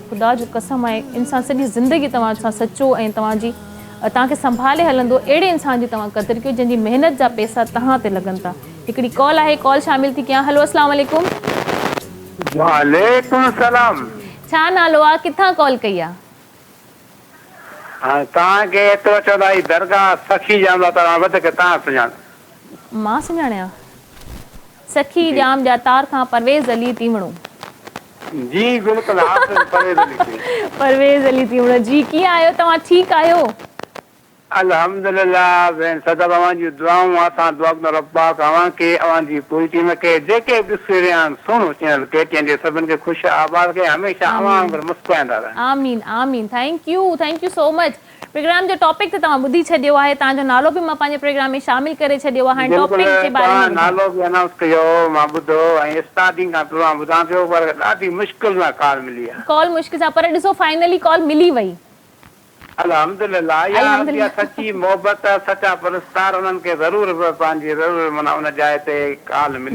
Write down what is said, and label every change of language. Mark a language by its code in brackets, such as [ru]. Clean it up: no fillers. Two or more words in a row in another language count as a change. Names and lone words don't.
[sd] ख़ुदा जो कसम आहे, इंसान सॼी ज़िंदगी तव्हां सां सचो ऐं तव्हांखे संभाले हलंदो, अहिड़े इंसान जी तव्हां क़दुरु कयो जंहिंजी महिनत जा पैसा तव्हां ते लॻनि था। हिकिड़ी कॉल आहे, कॉल शामिल थी कयां। [ar] हलो السلام عليكم. وعليكم السلام. [sd] छा नालो आहे, किथां कॉल कई आहे? हाँ तव्हांखे एतिरो चवंदा ही दरगाह सखी जाम तव्हां वधीक तव्हां सुञाण। मां सुञाणियां सखी जाम जा तार खां परवेज़ अली तीवणो। जी बिल्कुलु परवेज़ अली तीवणो जी, कीअं आहियो तव्हां? ठीकु आहियो? अल्हम्दुलिल्लाह भेण, सदा तव्हांजी दुआऊं असां दुआ कंदा रब्बा तव्हांखे अवांजी पूरी टीम खे जेके बि ॾिसी रहिया आहिनि सुहिणो चैनल KTN जे सभिनि खे ख़ुशि आबाद खे हमेशह अवां मुस्कुराईंदा रहनि। [ar] آمين آمين. [en] thank you so much. [sd] प्रोग्राम जो टॉपिक त तव्हां ॿुधी छॾियो आहे, तव्हांजो नालो बि मां पंहिंजे प्रोग्राम में शामिल करे छॾियो आहे। हाणे टॉपिक जे बारे में नालो बि अनाउंस कयो, मां ॿुधो ऐं स्टार्टिंग खां प्रोग्राम ॿुधां पियो पर ॾाढी मुश्किल सां कॉल मिली आहे। कॉल मुश्किल सां, पर ॾिसो फाइनली कॉल मिली वई। अल्हम्दुलिल्लाह, या सच्ची मोहब्बत, सच्चा परस्तार उन्हनि खे ज़रूरु पंहिंजी ज़रूरु माना उन जाइ ते कॉल मिली।